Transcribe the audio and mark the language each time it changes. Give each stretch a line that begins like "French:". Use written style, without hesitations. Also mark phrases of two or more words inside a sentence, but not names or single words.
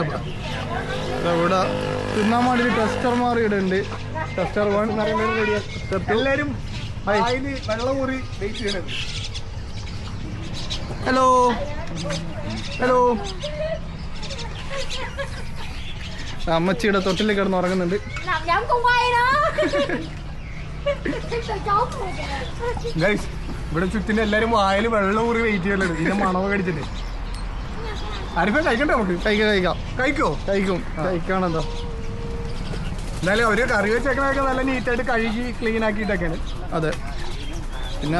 Malayalam: ഇവിടെ തിന്നാൻ വേണ്ടി ടെസ്റ്റർമാർ ഇവിടെ ഉണ്ട്. ടെസ്റ്റർ 1 എല്ലാരും വെള്ളം ഊറി വെയിറ്റ് ചെയ്യണത്. ഹലോ ഹലോ. അമ്മച്ചിയുടെ തൊട്ടിൽ കിടന്ന് ഉറങ്ങുന്നുണ്ട്.
Vietnamese: Làm giống con quay đó. Tôi trốn rồi kìa.
Malayalam: ഗൈസ്, ഇവിടെ ചുറ്റിന് എല്ലാരും വായിൽ വെള്ളം ഊറി വെയിറ്റ് ചെയ്യലുണ്ട്. ഇതിന്റെ മണമൊക്കെ അടിച്ചിട്ട്. ആരിഫേ കഴിക്കണ്ടേ നമുക്ക്? കഴിക്കാം. കഴിക്കോ? കഴിക്കും. കഴിക്കാണെന്തോ. എന്നാലും അവര് കറി വെച്ചേക്കണൊക്കെ നല്ല നീറ്റായിട്ട് കഴുകി ക്ലീൻ ആക്കിയിട്ടൊക്കെയാണ്. അതെ. പിന്നെ